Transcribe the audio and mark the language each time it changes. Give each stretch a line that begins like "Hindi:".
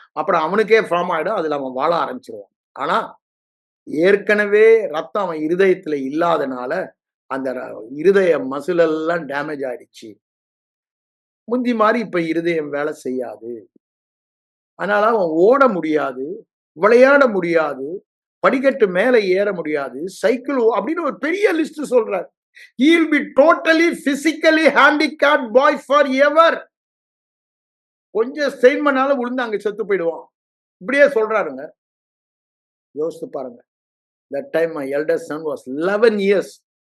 Tamil: அப்புறம் அவனுக்கே ஃபார்ம் ஆயிடும். அதுல அவன் வாழ ஆரம்பிச்சிருவான். ஆனா ஏற்கனவே ரத்தம் அவன் இருதயத்துல இல்லாதனால அந்த இருதய மசில் எல்லாம் டேமேஜ் ஆயிடுச்சு. முந்தி மாதிரி இப்ப இருதயம் வேலை செய்யாது. அதனால அவன் ஓட முடியாது, விளையாட முடியாது, படிக்கட்டு மேல ஏற முடியாது, சைக்கிள் அப்படின்னு ஒரு பெரிய லிஸ்ட் சொல்றார்.
English: He'll be totally physically handicapped boy forever.
Tamil: கொஞ்சம் ஸ்ட்ரெயின் பண்ணாலும் விழுந்து அங்க செத்து போயிடுவான். இப்படியே சொல்றாருங்க. யோசித்து பாருங்க.
English: That time my eldest son was 11 years.